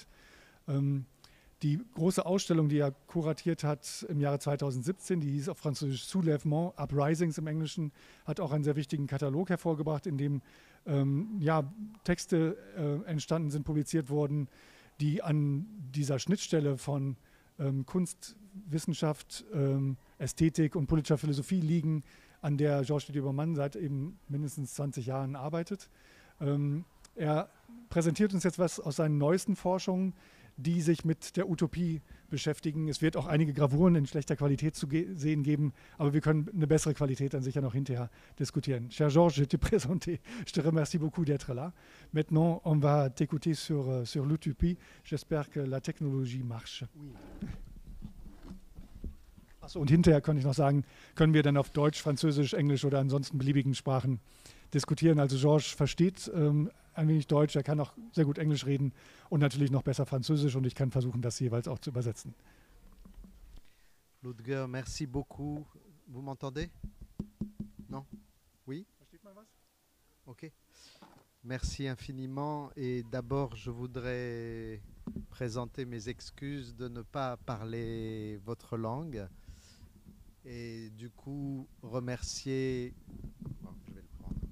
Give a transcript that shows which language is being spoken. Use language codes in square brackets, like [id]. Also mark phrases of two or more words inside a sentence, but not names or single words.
[de] Die große Ausstellung, die er kuratiert hat im Jahre 2017, die hieß auf Französisch Soulèvement, Uprisings im Englischen, hat auch einen sehr wichtigen Katalog hervorgebracht, in dem Texte entstanden sind, publiziert wurden, die an dieser Schnittstelle von Kunst, Wissenschaft, Ästhetik und politischer Philosophie liegen, an der Georges Diedemann seit eben mindestens 20 Jahren arbeitet. Er präsentiert uns jetzt was aus seinen neuesten Forschungen, die sich mit der Utopie beschäftigen. Es wird auch einige Gravuren in schlechter Qualität zu sehen geben, aber wir können eine bessere Qualität dann sicher noch hinterher diskutieren. [fr] Cher Georges, je te présenté. Je te remercie beaucoup d'être là. Maintenant, on va t'écouter sur l'utopie. J'espère que la technologie marche. Oui. [de] Achso, und hinterher kann ich noch sagen, können wir dann auf Deutsch, Französisch, Englisch oder ansonsten beliebigen Sprachen diskutieren. Also Georges versteht ein wenig Deutsch, er kann auch sehr gut Englisch reden und natürlich noch besser Französisch und ich kann versuchen, das jeweils auch zu übersetzen. [fr] Ludger, merci beaucoup. Vous m'entendez? Non? Oui? [de] Versteht man was? [fr] Ok. Merci infiniment et d'abord je voudrais présenter mes excuses de ne pas parler votre langue et du coup remercier... Bon, je vais le prendre.